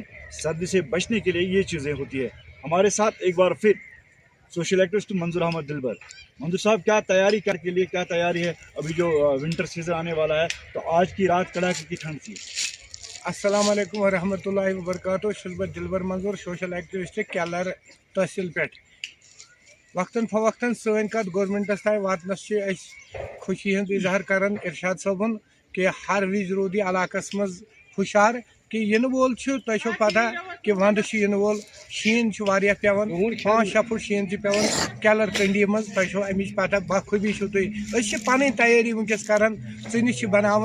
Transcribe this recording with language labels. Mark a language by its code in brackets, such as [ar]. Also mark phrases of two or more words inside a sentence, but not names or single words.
[hi] सर्दी से बचने के लिए ये चीज़ें होती है। हमारे साथ एक बार फिर [en] social activist [hi] मंजूर अहमद दिलबर। मंजूर साहब, क्या तैयारी के लिए क्या तैयारी है? अभी जो [en] winter season [hi] आने वाला है, तो आज की रात कड़ाके की ठंड थी। [ar] السلام عليكم ورحمة الله وبركاته. [ks] शुलबत दिलबर मंजूर, [en] social activist [ks] केलर तहसील पे वक्तन फवक्तन सन कत गवर्नमेंटस ताई वातनस खुशी हंद इजहार करन इरशाद सबन कि हर विज रूद इलाकस मज हुशार कि इन वोल तुम पता कि वंद इन वोल शीन पेवन 5-6 फुट शीन पेवन केलर कंडी मज तुम अमिच पता बखूबी तुम पन तैयारी वनकस करान चनिश बनावन।